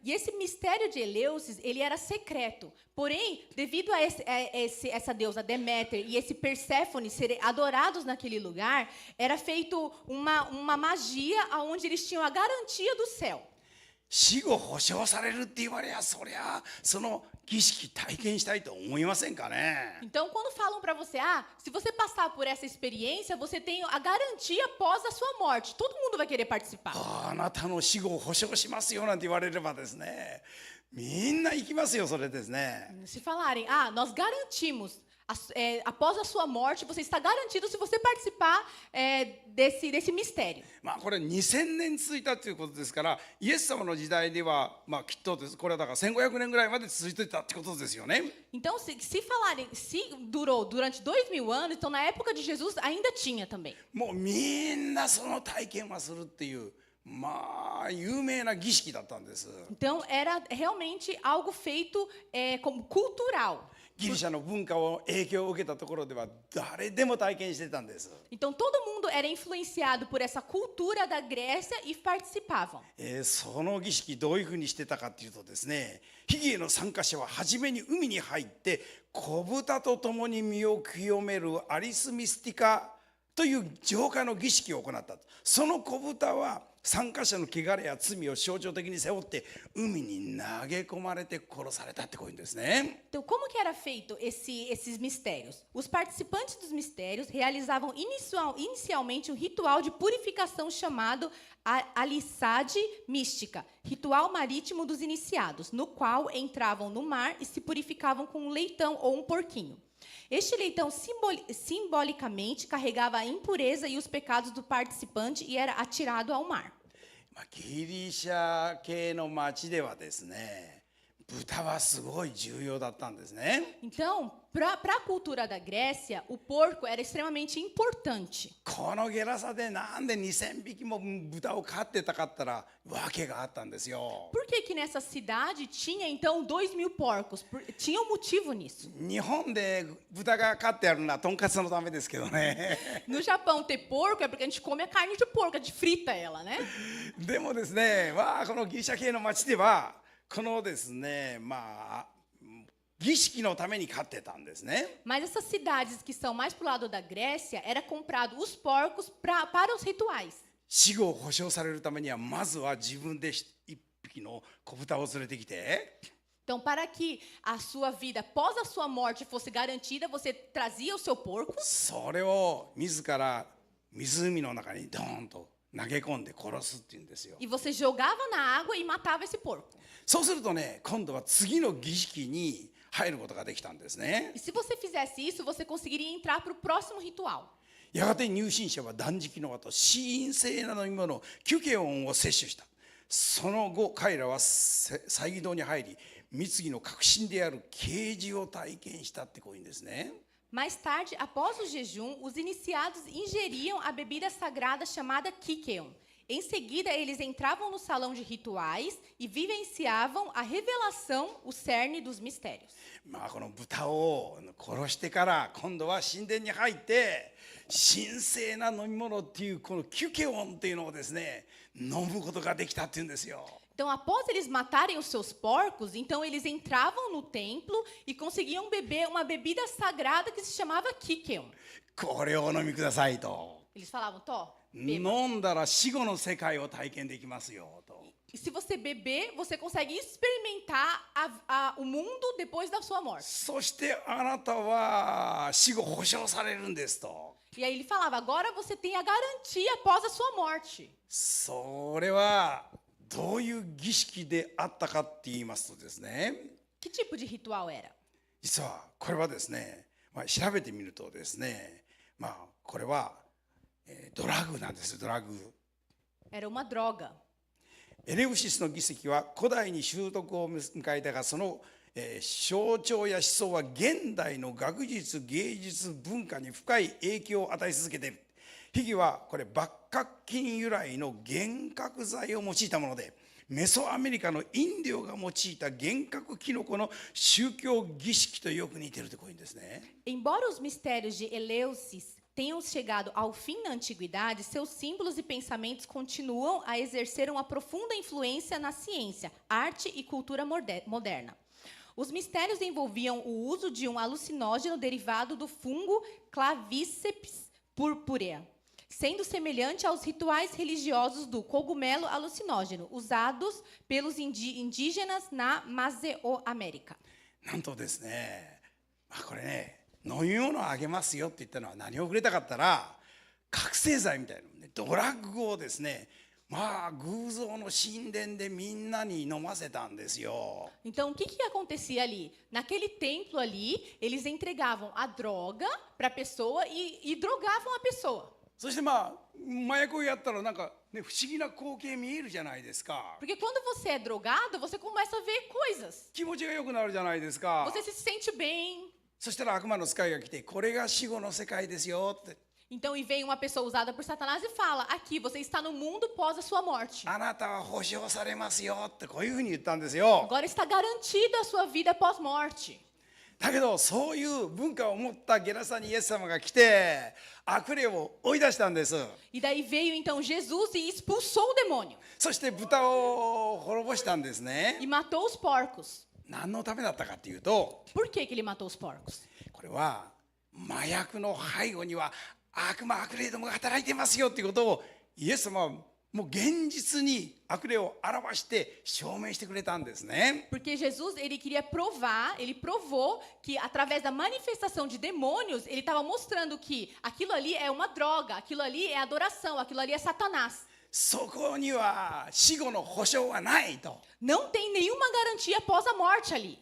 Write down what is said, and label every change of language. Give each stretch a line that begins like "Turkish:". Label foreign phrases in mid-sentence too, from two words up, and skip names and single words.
Portuguese: E esse mistério de Eleusis, ele era secreto. Porém, devido a essa deusa Deméter e esse Perséfone serem adorados naquele lugar, era feito uma magia onde eles tinham a garantia do céu.
Japanese: 死後保証されるって言われや、そりゃその儀式体験したいと思いませんかね。
Portuguese: Então, quando falam para você, se você passar por essa experiência, você tem a garantia após a sua morte. Todo mundo vai querer participar.
Japanese: あなたの死後を保証しますよなんて言われればですね、みんな行きますよ、それですね。
Portuguese: Se falarem, nós garantimos, após a sua morte, você está garantido se você participar desse mistério.
Japanese: まあこれ2000年続いたということですから、イエス様の時代ではまあきっとです、これはだから1500年ぐらいまで続いてたってことですよね。
Portuguese: Então, se falarem, se durou durante 2000 anos, então na época de Jesus ainda tinha também.
Japanese: もうみんなその体験はするっていうまあ有名な儀式だったんです。
Portuguese: Então, era realmente algo feito como cultural.
Japanese: ギリシャの文化を影響を受けたところでは誰でも体験してたんです。
Portuguese: Então, todo mundo era influenciado por essa cultura da Grécia e participavam.
Japanese: その儀式どういうふうにしてたかっていうとですね、秘儀への参加者は初めに海に入って子豚と共に身を清めるアリスミスティカという浄化の儀式を行った。その子豚は参加者の汚れや罪を象徴的に背負って海に投げ込まれて殺されたってこういうんですね。
Portuguese: Então, como que era feito esses mistérios? Os participantes dos mistérios realizavam inicialmente um ritual de purificação chamado alissade mística, ritual marítimo dos iniciados, no qual entravam no mar e se purificavam com um leitão ou um porquinho. Este leitão simbolicamente carregava a impureza e os pecados do participante e era atirado ao mar.
Japanese: ギリシャ系の町ではですね、豚はすごい重要だったんですね。
Portuguese: Então, para a cultura da Grécia, o porco era extremamente importante.
Japanese: このゲラサでなんで2000匹も豚を飼ってたかったら訳があったんですよ。
Portuguese: Por que nessa cidade tinha, então, 2.000 porcos? Tinha um motivo nisso.
Japanese: 日本で豚が飼ってあるのはとんかつのためですけどね。
Portuguese: No Japão, ter porco é porque a gente come a carne de porco, a gente frita ela, né?
Japanese: でもですね、このギリシャ系の町ではこのですね、儀式のために飼ってたんですね。
Portuguese: Mas essas cidades que são mais pro lado da Grécia, era comprado os porcos para os rituais.
Japanese: 死後を保証されるためにはまずは自分で一匹の子豚を連れてきて、
Portuguese: Então, para que a sua vida após a sua morte fosse garantida, você trazia o seu porco
Japanese: それを自ら湖の中にドーンと投げ込んで殺すっていうんですよ。
Portuguese: e você jogava na água e matava esse porco.
Japanese: そうするとね、今度は次の儀式に入ることができたんですね。
Portuguese: E se você fizesse isso, você conseguiria entrar para o próximo ritual.
Japanese: やがて入信者は断食の後、死因性な飲み物キュケオンを摂取した。その後彼らは祭儀堂に入り、密議の核心である啓示を体験したってこういうんですね。
Portuguese: Mais tarde, após o jejum, os iniciados ingeriam a bebida sagrada chamada Kikeon. Em seguida, eles entravam no salão de rituais e vivenciavam a revelação, o cerne dos mistérios.
Japanese: この豚を殺してから今度は神殿に入って神聖な飲み物っていうこのキュケオンっていうのをですね、飲むことができたっていうんですよ。
Portuguese: Então, após eles matarem os seus porcos, então eles entravam no templo e conseguiam beber uma bebida sagrada que se chamava Kikeon.
Japanese: これをお飲みくださいと。
Portuguese: Eles falavam, Tó,
Japanese: 飲
Portuguese: beba.
Japanese: んだら死後の世界を体験できますよと。
Portuguese: E se você beber, você consegue experimentar o mundo depois da sua morte.
Japanese: そしてあなたは死後保証されるんですと。
Portuguese: E aí ele falava, agora você tem a garantia após a sua morte.
Japanese: それはどういう儀式であったかって言いますとですね、
Portuguese: Que tipo de ritual era?
Japanese: 実はこれはですね、 調べてみるとですね、これは、ドラッグなんです。ドラッグ。
Portuguese: Era uma droga.
Japanese: エレウシスの儀式は古代に習得を迎えたが、その、象徴や思想は現代の学術芸術文化に深い影響を与え続けている。秘儀はこれ抜核菌由来の幻覚剤を用いたもので、メソアメリカのインディオが用いた幻覚キノコの宗教儀式とよく似ているとこういうんですね。
Portuguese: Embora os mistérios de Eleusis tenham chegado ao fim na antiguidade, seus símbolos e pensamentos continuam a exercer uma profunda influência na ciência, arte e cultura moderna. Os mistérios envolviam o uso de um alucinógeno derivado do fungo Clavíceps purpurea, sendo semelhante aos rituais religiosos do cogumelo alucinógeno, usados pelos indígenas na Mesoamérica.
Japanese: なんとですね、これね、飲み物をあげますよって言ったのは何をくれたかったら、覚醒剤みたいな、ね、ドラッグをですね、偶像の神殿でみんなに飲ませたんですよ。
Portuguese: Então, o que acontecia ali? Naquele templo ali, eles entregavam a droga para a pessoa e drogavam a pessoa.
Japanese: そして麻薬をやったらなんか、ね、不思議な光景見えるじゃないですか。
Portuguese: Porque quando você é drogado, você começa a ver coisas.
Japanese: 気持ちが良くなるじゃないですか。
Portuguese: Você se sente bem.
Japanese: そしたら悪魔の使いが来て、これが死後の世界ですよって。
Portuguese: Então, e vem uma pessoa usada por Satanás e fala: aqui, você está no mundo pós a sua morte.
Japanese: あなたは保証されますよってこういうふうに言ったんですよ。
Portuguese: Agora está garantida a sua vida pós-morte.
Japanese: だけどそういう文化を持ったゲラサにイエス様が来て悪霊を追い出したんです。
Portuguese: E daí veio então Jesus e expulsou o demônio.
Japanese: そして豚を滅ぼしたんですね。
Portuguese: E matou os porcos.
Japanese: 何のためだったかっていうと、
Portuguese: Por que ele matou os porcos?
Japanese: これは麻薬の背後には悪霊どもが働いてますよっていうことをイエス様はもう現実に悪霊を表して証明してくれたんですね。
Portuguese: Porque Jesus, ele queria provar, ele provou que através da manifestação de demônios, ele estava mostrando que aquilo ali é uma droga, aquilo ali é adoração, aquilo ali é Satanás.
Japanese: そこには死後の保証はないと。
Portuguese: Não tem nenhuma garantia após a morte ali.